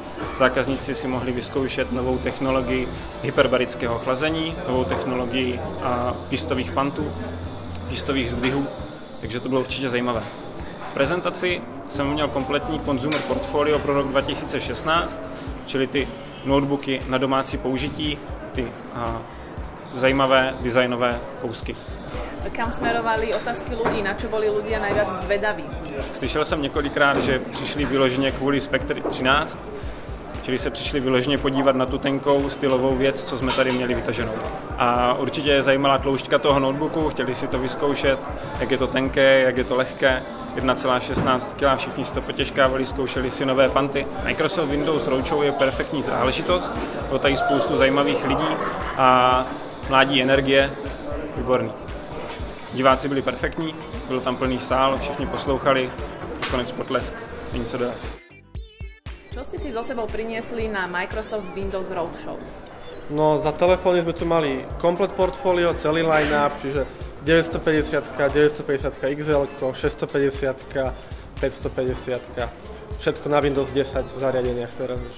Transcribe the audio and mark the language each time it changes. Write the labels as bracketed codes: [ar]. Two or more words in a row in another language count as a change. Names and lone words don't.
[cs] Zákazníci si mohli vyzkoušet novou technologii hyperbarického chlazení, novou technologii pístových pantů, pístových zdvihů, takže to bylo určitě zajímavé. V prezentaci jsem měl kompletní [en] consumer portfolio [cs] pro rok 2016, čili ty notebooky na domácí použití, ty zajímavé designové kousky. [sk] Kam smerovali otázky ľudí, na čo boli ľudia najviac zvedaví? [cs] Slyšel jsem několikrát, že přišli vyloženě kvůli Spectre 13, čili se přišli vyloženě podívat na tu tenkou stylovou věc, co jsme tady měli vytaženou. A určitě je zajímala tloušťka toho notebooku, chtěli si to vyzkoušet, jak je to tenké, jak je to lehké. 1,16 kg, všichni si to potěžkávali, zkoušeli si nové panty. Microsoft Windows Roadshow je perfektní záležitost, bylo tady spoustu zajímavých lidí a mládí energie, výborný. Diváci byli perfektní, byl tam plný sál, všichni poslouchali, konec potlesk, není co dodat. [sk] Čo ste si so sebou priniesli na Microsoft Windows Roadshow? No, za telefóny sme tu mali komplet portfólio, celý line-up, čiže 950, 950 XL, 650, 550, všetko na Windows 10 zariadeniach teraz už.